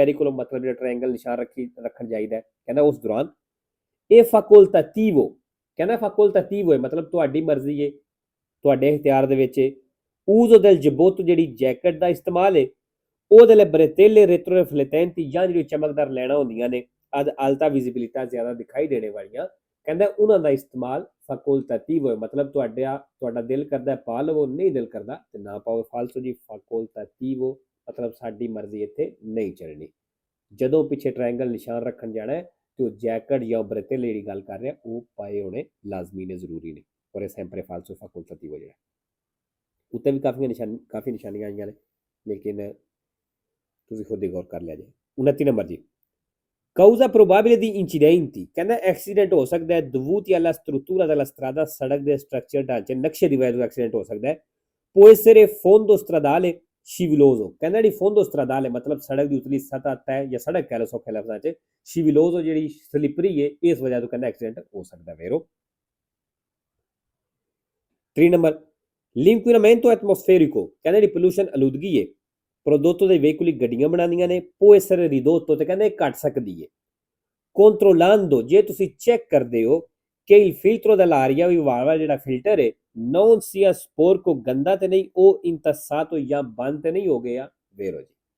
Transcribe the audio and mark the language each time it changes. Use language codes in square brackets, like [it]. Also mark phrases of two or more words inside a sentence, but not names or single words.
[it] pericolo, [pa] ਮਤਲਬ ਜਿਹੜਾ ਟ੍ਰਾਇੰਗਲ ਨਿਸ਼ਾਨ ਰੱਖਣ ਚਾਹੀਦਾ ਕਹਿੰਦਾ ਉਸ ਦੌਰਾਨ ਇਹ facoltativo, ਕਹਿੰਦਾ facoltativo ਹੈ ਮਤਲਬ ਤੁਹਾਡੀ ਮਰਜ਼ੀ ਹੈ, ਤੁਹਾਡੇ ਇਖਤਿਆਰ ਦੇ ਵਿੱਚ [it] uso del giubbotto, [pa] ਜਿਹੜੀ ਜੈਕਟ ਦਾ ਇਸਤੇਮਾਲ ਹੈ ਉਹ [it] delle bretelle retroriflettenti, [pa] ਜਾਂ ਜਿਹੜੀ ਚਮਕਦਾਰ ਲੈਣਾ ਹੁੰਦੀਆਂ ਨੇ [it] ad alta visibilità, [pa] ਜ਼ਿਆਦਾ ਦਿਖਾਈ ਦੇਣੇ ਵਾਲੀਆਂ, ਕਹਿੰਦਾ ਉਹਨਾਂ ਦਾ ਇਸਤੇਮਾਲ facoltativo ਹੈ ਮਤਲਬ ਤੁਹਾਡਾ ਦਿਲ ਕਰਦਾ ਪਾ ਲਵੋ, ਨਹੀਂ ਦਿਲ ਕਰਦਾ ਤੇ ਨਾ ਪਾਓ। ਫਾਲਤੂ ਜੀ facoltativo ਮਤਲਬ ਸਾਡੀ ਮਰਜ਼ੀ ਇੱਥੇ ਨਹੀਂ ਚੱਲਣੀ। ਜਦੋਂ ਪਿੱਛੇ ਟ੍ਰਾਇੰਗਲ ਨਿਸ਼ਾਨ ਰੱਖਣ ਜਾਣਾ ਹੈ ਤੇ ਉਹ ਜੈਕਟ ਜਾਂ ਬਰੇਤੇਲੇ ਜਿਹੜੀ ਗੱਲ ਕਰ ਰਿਹਾ ਉਹ ਪਾਏ ਹੋਣੇ ਲਾਜ਼ਮੀ ਨੇ, ਜ਼ਰੂਰੀ ਨੇ। ਔਰ ਇਹ [it] sempre falso facoltativo [pa] ਜਿਹੜਾ ਉੱਤੇ ਵੀ ਕਾਫੀ ਨਿਸ਼ਾਨੀਆਂ ਆਈਆਂ ਨੇ ਲੇਕਿਨ ਤੁਸੀਂ ਖੁਦ ਹੀ ਗੌਰ ਕਰ ਲਿਆ ਜੇ। [it] 29 ਨੰਬਰ ਜੀ causa probabile di incidenti, [pa] ਕਹਿੰਦਾ ਐਕਸੀਡੈਂਟ ਹੋ ਸਕਦਾ ਹੈ [it] dovuti alla struttura della strada, [pa] ਸੜਕ ਦੇ ਸਟਰਕਚਰ ਢਾਂਚੇ ਨਕਸ਼ੇ ਦੀ ਵਜ੍ਹਾ ਤੋਂ ਐਕਸੀਡੈਂਟ ਹੋ ਸਕਦਾ ਹੈ। [it] può essere fondo stradale scivoloso, [pa] ਕਹਿੰਦਾ ਜਿਹੜੀ [it] fondo stradale [pa] ਮਤਲਬ ਸੜਕ ਦੀ ਉਤਲੀ ਸਤਹ ਤੈ ਜਾਂ ਸੜਕ ਕਹਿ ਲਓ ਸੌਖੇ ਲਫ਼ਜ਼ਾਂ 'ਚ, scivoloso ਜਿਹੜੀ ਸਲਿਪਰੀ ਹੈ ਇਸ ਵਜ੍ਹਾ ਤੋਂ ਕਹਿੰਦਾ ਐਕਸੀਡੈਂਟ ਹੋ ਸਕਦਾ ਵੇਰੋ। [it] 3 ਨੰਬਰ l'inquinamento atmosferico, [pa] ਕਹਿੰਦਾ ਜਿਹੜੀ ਪੋਲੂਸ਼ਨ ਆਲੂਦਗੀ ਹੈ [it] prodotto dei veicoli, [pa] ਗੱਡੀਆਂ ਬਣਾਉਂਦੀਆਂ ਨੇ [it] può essere ridotto, [pa] ਤੇ ਕਹਿੰਦੇ ਘਟ ਸਕਦੀ ਹੈ controllando, ਜੇ ਤੁਸੀਂ ਚੈੱਕ ਕਰਦੇ ਹੋ ਕਿ [it] il filtro dell'aria, [pa] ਵੀ ਹਵਾ ਵਾਲਾ ਜਿਹੜਾ ਫਿਲਟਰ ਹੈ [it] non sia sporco, [pa] ਗੰਦਾ ਤੇ ਨਹੀਂ, ਉਹ intassato ਜਾਂ ਬੰਦ ਤੇ ਨਹੀਂ ਹੋ ਗਿਆ ਵੇਰੋ ਜੀ।